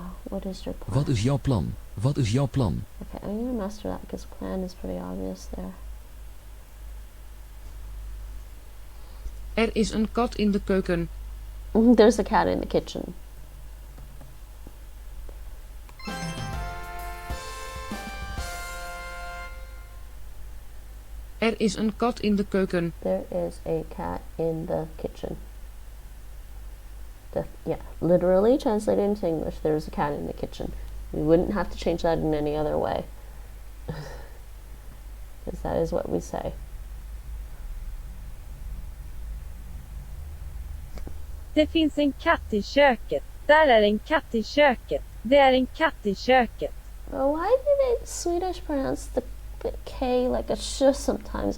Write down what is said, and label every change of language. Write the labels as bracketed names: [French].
[English] What is your plan? [Dutch] Wat is jouw plan? Wat is jouw plan? [English] Okay, I'm gonna master that because plan is pretty obvious there. [Dutch] Er is een kat in de keuken. [English] There's a cat in the kitchen. [Dutch] Er is een kat in de keuken. [English] There is a cat in the kitchen. Yeah, literally translated into English, there's a cat in the kitchen. We wouldn't have to change that in any other way. Because that is what we say. [Swedish] Det finns en katt i köket. Där är en katt i köket. Det är en katt i köket. [English] Well, why do they Swedish pronounce the K like a sh sometimes?